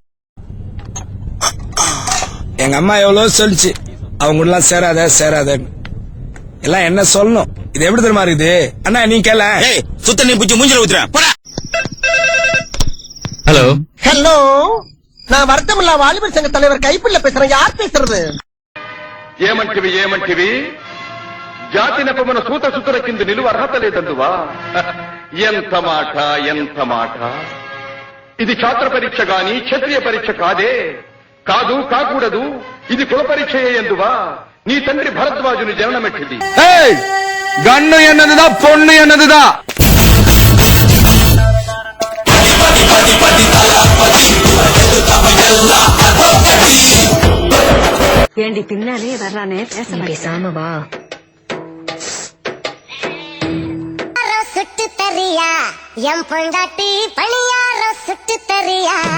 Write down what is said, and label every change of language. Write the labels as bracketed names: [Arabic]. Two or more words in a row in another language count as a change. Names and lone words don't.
[Tamil] எங்க அம்மா எவ்வளவு சொல்லிச்சு, அவங்க எல்லாம் சேராத எல்லாம் என்ன சொல்லணும். இது எப்படி தெரியுமா இருக்குது அண்ணா, நீ கேள. சுத்த நீ பிடிச்சி மூஞ்சில ஊத்துறேன். ஹலோ ஹலோ, நான் வருத்தமில்லா வாலிபர் சங்க தலைவர் கைப்பிள்ள பேசுறேன். யார் பேசுறது? [Telugu] ఏమంటివి జాతి నెపమున సూత సుతుల కింద నిలువ అర్హత లేదందువా? ఎంత మాట. ఇది ఛాత్ర పరీక్ష గాని క్షత్రియ పరీక్ష కాదే. కాకూడదు. ఇది కుల పరీక్షయే ఎందువా? నీ తండ్రి భరద్వాజుని జననమెట్టిది. [Tamil] கண்ணு என்னதுதான் பொண்ணு என்னதுதான். ஏண்டி பின்னாலே வர்றானே, பேசாம வா. சுட்டு தரியா எம் பொண்டாட்டி பணியார சுட்டு தரியா.